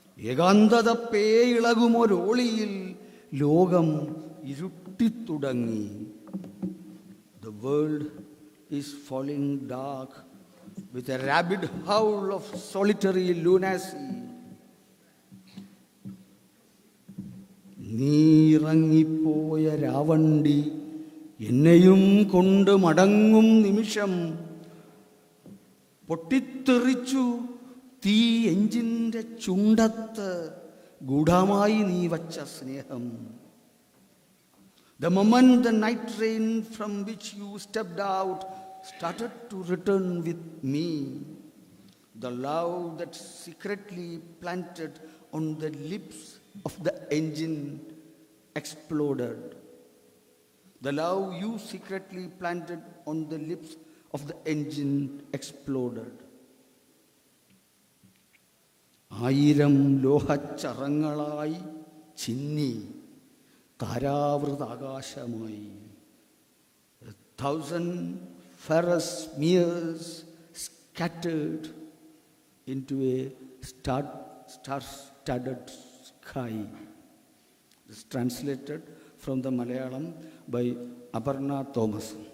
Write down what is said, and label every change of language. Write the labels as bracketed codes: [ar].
[ml] ഏകാന്തത പേയിളകുമൊരോളിയിൽ ലോകം ഇരുട്ടിത്തുടങ്ങി. [en] The world is falling dark with a rabid howl of solitary lunacy. [ml] നീറങ്ങിപ്പോയ രാവണ്ടി എന്നെയും കൊണ്ട് മടങ്ങും നിമിഷം പൊട്ടിത്തെറിച്ചു തീ എഞ്ചിന്റെ ചുണ്ടത്ത് ഗൂഢമായി നീ വച്ച സ്നേഹം. [en] The moment the night train from which you stepped out started to return with me, the love that secretly planted on the lips of the engine exploded. The love you secretly planted on the lips of the engine exploded. [ml] ആയിരം ലോഹച്ചറങ്ങളായി ചിന്നി താരാവൃതാകാശമായി. [en] 1,000 ferrous smears scattered into a star-studded sky. This is translated from the Malayalam by Aparna Thomas.